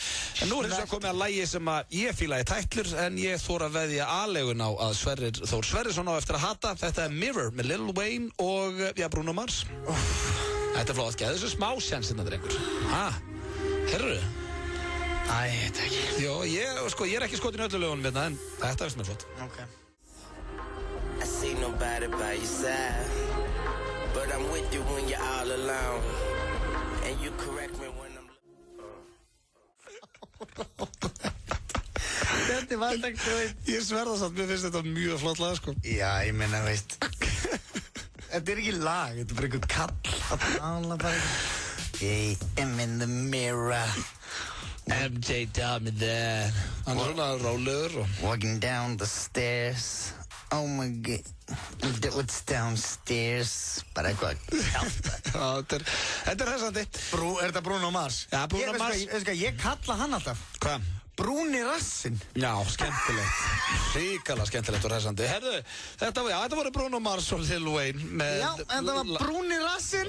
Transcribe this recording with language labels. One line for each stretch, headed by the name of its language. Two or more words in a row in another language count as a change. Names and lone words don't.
Icelandic: En nú er þess að komið að lagi sem að ég fíla í tætlur, en ég þóra að veðja aðlegun á að Sverrir Þór Sverrisson á eftir að hata. Þetta er Mirror með Lil Wayne og Bruno Mars. Þetta er flott, geðu þessu smá sjans hérna, drengur. Herru? Æ, þetta ekki. Jó, ég er ekki skotin í öllu lögunum hérna, en þetta veist mér flott. Ok.
English: I see nobody by your side, but I'm with you when you're all alone, and you correct me when I'm...
Icelandic: Þetta var þetta ekki. Ég sverða samt, mér finnst þetta mjög flott lag, sko. Já, ég meina, veist. Þetta er ekki lag, þetta er bara einhvern kall að tala bara
English: I am in the mirror. MJ tell me that.
Icelandic: Hann er svona rólegur og...
English: Walking down the stairs. Oh my god. What's downstairs?
Icelandic: Bara eitthvað. Já, þetta er hressandi. Er þetta Bruno Mars? Já, Bruno Mars. Ég kalla hann alltaf. Hvað? Brúni rassinn. Já, skemmtilegt. Ríkala skemmtilegt og hressandi. Herðu, þetta voru Bruno Mars og Lil Wayne með... Já, þetta var brúni rassinn.